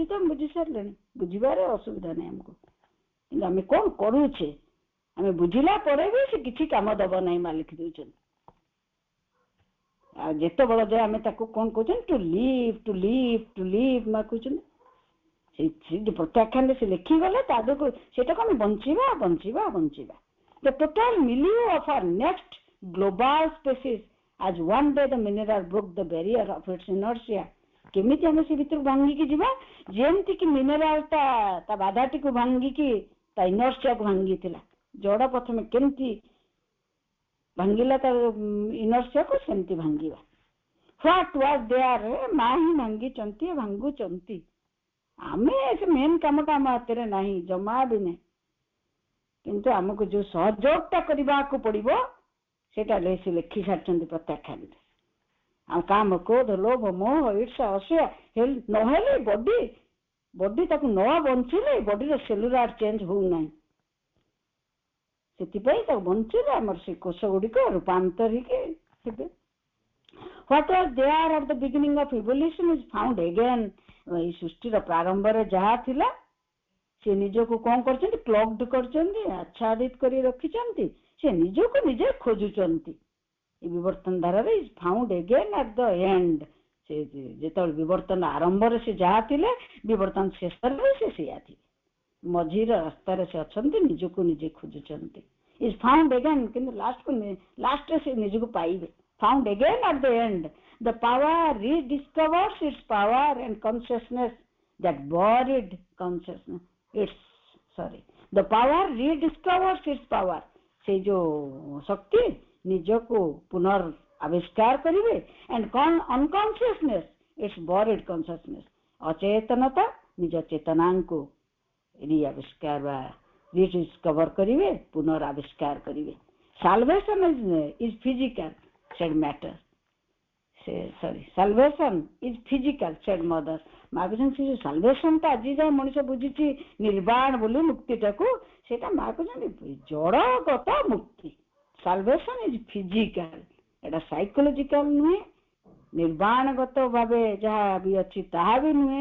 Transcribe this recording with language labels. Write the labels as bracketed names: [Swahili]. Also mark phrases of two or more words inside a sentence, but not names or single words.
[Odia] ତ ବୁଝି ସାରିଲେଣି, ବୁଝିବାରେ ଅସୁବିଧା ନାହିଁ ଆମକୁ, କିନ୍ତୁ ଆମେ କଣ କରୁଛେ ଆମେ ବୁଝିଲା ପରେ ବି ସେ କିଛି କାମ ଦବ ନାହିଁ ମା ଲେଖି ଦଉଛନ୍ତି। ଆଉ ଯେତେବେଳେ ଯାଏ ଆମେ ତାକୁ କଣ କହୁଛନ୍ତି [English] to live [Odia] ମା କହୁଛନ୍ତି। ପ୍ରତ୍ୟାଖ୍ୟାନରେ ସେ ଲେଖିଗଲେ ତା ଦେହକୁ ସେଟାକୁ ଆମେ ବଞ୍ଚିବା। [English] The total milieu of our next global species as one day the mineral broke the barrier of its inertia। [Odia] କେମିତି ଆମେ ସେ ଭିତରୁ ଭାଙ୍ଗିକି ଯିବା? ଯେମିତି କି ମିନେରାଲ ତା ବାଧାଟିକୁ ଭାଙ୍ଗିକି ତା ଇନର୍ସିଆକୁ ଭାଙ୍ଗିଥିଲା। ଜଡ଼ ପ୍ରଥମେ କେମିତି ଭାଙ୍ଗିଲା ତାର ଇନର୍ସିଆକୁ, ସେମିତି ଭାଙ୍ଗିବା। [English] What was there [Odia] ମା ହିଁ ଭାଙ୍ଗିଛନ୍ତି, ଭାଙ୍ଗୁଛନ୍ତି। ଆମେ ସେ ମେନ୍ କାମଟା ଆମ ହାତରେ ନାହିଁ, ଜମା ବି ନାହିଁ। କିନ୍ତୁ ଆମକୁ ଯୋଉ ସହଯୋଗଟା କରିବାକୁ ପଡିବ ସେଟା ସେ ଲେଖି ସାରିଛନ୍ତି ପ୍ରତ୍ୟାଖ୍ୟାନରେ। ଆଉ କାମ, କ୍ରୋଧ, ଲୋଭ, ମୋହ, ଈର୍ଷା, ଅସୂୟା ନହେଲେ ବଡି ତାକୁ ନ ବଞ୍ଚିଲେ ବଡିର [English] cellular change [Odia] ହଉନାହିଁ। ସେଥିପାଇଁ ତାକୁ ବଞ୍ଚିଲେ ଆମର ସେ କୋଷ ଗୁଡ଼ିକ ରୂପାନ୍ତରିକ ହେବେ। [English] What was there at the beginning of evolution is found again। [Odia] ଏଇ ସୃଷ୍ଟିର ପ୍ରାରମ୍ଭରେ ଯାହା ଥିଲା ସେ ନିଜକୁ କଣ କରିଛନ୍ତି? କ୍ଲବ୍ଡ କରିଛନ୍ତି, ଆଚ୍ଛାଦିତ କରି ରଖିଛନ୍ତି। ସେ ନିଜକୁ ନିଜେ ଖୋଜୁଛନ୍ତି। ଏ ବିବର୍ତ୍ତନ ଧାରାରେ [English] is found again at the end. [Odia] ସେ ଯେତେବେଳେ ବିବର୍ତ୍ତନ ଆରମ୍ଭରେ ସେ ଯାହା ଥିଲେ ବିବର୍ତ୍ତନ ଶେଷରେ ସେ ସେଇଆ ଥିଲେ। ମଝିର ରାସ୍ତାରେ ସେ ଅଛନ୍ତି, ନିଜକୁ ନିଜେ ଖୋଜୁଛନ୍ତି। [English] is found again, [Odia] କିନ୍ତୁ ଲାଷ୍ଟରେ ସେ ନିଜକୁ ପାଇବେ। [English] Found again at the end, the power rediscovers its power and consciousness that buried consciousness. The power rediscovers its power। [Odia] ସେ ଯୋ ଶକ୍ତି ନିଜକୁ ପୁନର୍ ଆବିଷ୍କାର କରିବେ। [English] and unconsciousness its buried consciousness। [Odia] ଅଚେତନତା ନିଜ ଚେତନାଙ୍କୁ ରିଆବିଷ୍କାର ବା rediscover କରିବେ, ପୁନର୍ ଆବିଷ୍କାର କରିବେ। [English] Salvation is physical said matter। salvation is physical said mother। [Odia] ମା କହୁଛନ୍ତି ସେ ଯୋଉ ସାଲଭେସନ ଟା ଆଜି ଯାଏ ମଣିଷ ବୁଝିଛି ନିର୍ବାଣ ବୋଲି ମୁକ୍ତିଟାକୁ, ସେଇଟା ମା କହୁଛନ୍ତି ଜଡଗତ ମୁକ୍ତି। [English] salvation is physical, [Odia] ଏଟା ସାଇକୋଲୋଜିକାଲ ନୁହେଁ। ନିର୍ବାଣଗତ ଭାବେ ଯାହା ବି ଅଛି ତାହା ବି ନୁହେଁ।